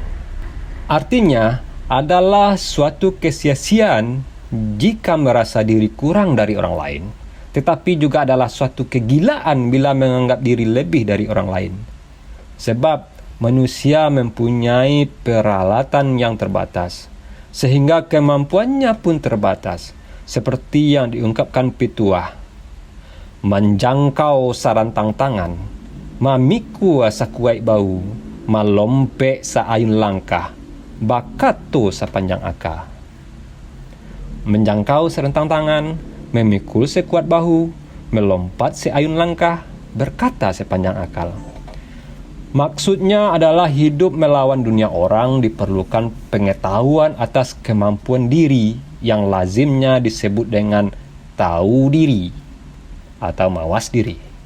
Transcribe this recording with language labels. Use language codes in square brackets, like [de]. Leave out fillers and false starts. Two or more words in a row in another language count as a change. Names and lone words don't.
[id] Artinya, adalah suatu kesia-siaan jika merasa diri kurang dari orang lain, tetapi juga adalah suatu kegilaan bila menganggap diri lebih dari orang lain. Sebab manusia mempunyai peralatan yang terbatas, sehingga kemampuannya pun terbatas, seperti yang diungkapkan Pituah. [min] Menjangkau sarantang tangan, mamiku sakuai bau, malompek saayun langkah, bakato sepanjang aka. [id] Menjangkau serentang tangan, memikul sekuat bahu, melompat seayun langkah, berkata sepanjang akal. Maksudnya adalah hidup melawan dunia orang diperlukan pengetahuan atas kemampuan diri yang lazimnya disebut dengan tahu diri atau mawas diri.